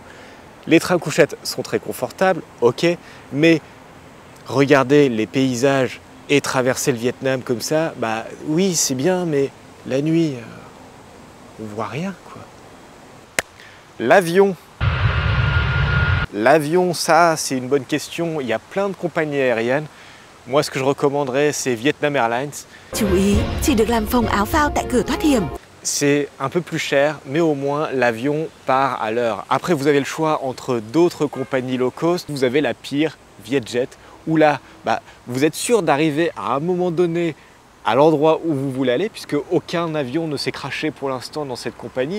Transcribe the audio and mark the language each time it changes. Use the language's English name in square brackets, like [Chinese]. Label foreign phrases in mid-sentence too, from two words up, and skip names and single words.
[French] Les trains couchettes sont très confortables, ok, mais regardez les paysages et traverser le Vietnam comme ça, oui, c'est bien, mais la nuit, on voit rien, quoi. L'avion. L'avion, ça, c'est une bonne question. Il y a plein de compagnies aériennes. Moi, ce que je recommanderais, c'est Vietnam Airlines. [Vietnamese] Chú ý, chỉ được làm phòng áo phao tại cửa thoát hiểm. [French] C'est un peu plus cher, mais au moins l'avion part à l'heure. Après, vous avez le choix entre d'autres compagnies [English] low cost. [French] Vous avez la pire, Vietjet, où là, vous êtes sûr d'arriver à un moment donné à l'endroit où vous voulez aller, puisque aucun avion ne s'est crashé pour l'instant dans cette compagnie.